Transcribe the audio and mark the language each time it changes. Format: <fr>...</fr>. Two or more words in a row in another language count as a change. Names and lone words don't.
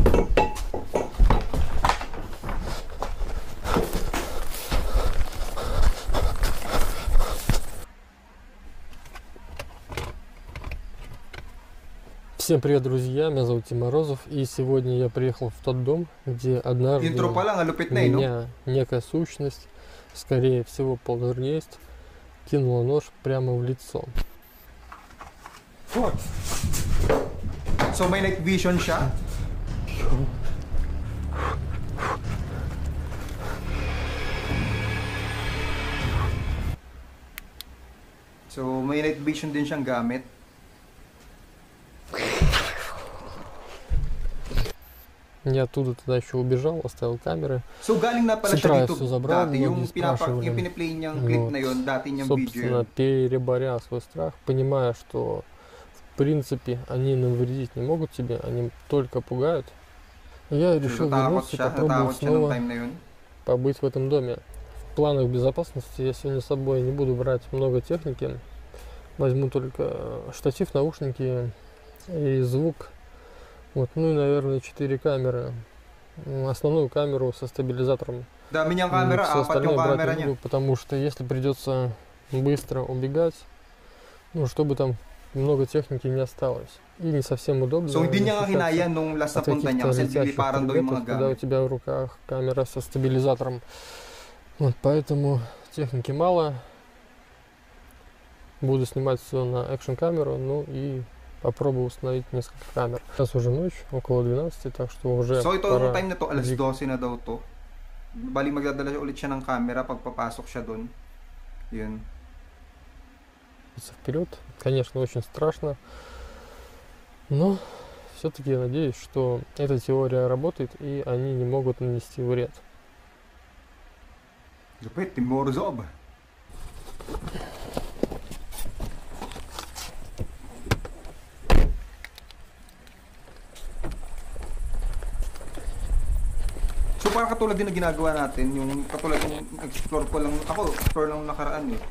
<ru>Всем привет, друзья! Меня зовут Тим Морозов, и сегодня я приехал в тот дом, где однажды меня некая сущность, скорее всего полтергейст, кинула нож прямо в лицо.</ru> <en>What?</en> <tl>So may</tl> <en>night vision</en> <tl>siya? So may</tl> <en>night vision</en> <tl>din siyang gamit.</tl> <ru>Я оттуда тогда еще убежал, оставил камеры.</ru> <tl>So galing na pala siya dito</tl> <ru>забрал,</ru> <tl>dati, yung piniplay niyang clip</tl> <ru>на</ru> <tl>yon, dati niyang</tl> <ru>собственно,</ru> <en>video.</en> <ru>переборя свой страх, понимая, что в принципе они навредить не могут тебе, они только пугают. Я решил вернуться и попробовать снова побыть в этом доме. В планах безопасности я сегодня с собой не буду брать много техники. Возьму только штатив, наушники и звук. Вот, ну и, наверное, 4 камеры. Основную камеру со стабилизатором. Да, меня камера, все остальное брать не буду, потому что если придется быстро убегать, ну, чтобы там много техники не осталось. И не совсем удобно.</ru> <tl>So, hindi niya kinaya nung</tl> <en>last punta</en> <tl>niya kasi niliparan daw yung mga gamit.</tl> <ru>Когда у тебя в руках камера со стабилизатором. Вот, поэтому техники мало. Буду снимать все на экшн-камеру, ну и попробую установить несколько камер. Сейчас уже ночь, около 12, так что уже</ru> <tl>So ito yung time na to, alas 12 na daw to. Bali magdadala ulit siya ng camera pag papasok siya doon. Yun.</tl> <ru>Вперед. Конечно, очень страшно. Но все-таки я надеюсь, что эта теория работает и они не могут нанести вред. Лupit, Team Morozov.</ru> <tl>So parang katulad din na ginagawa natin, yung katulad yung explore lang nakaraan eh.</tl>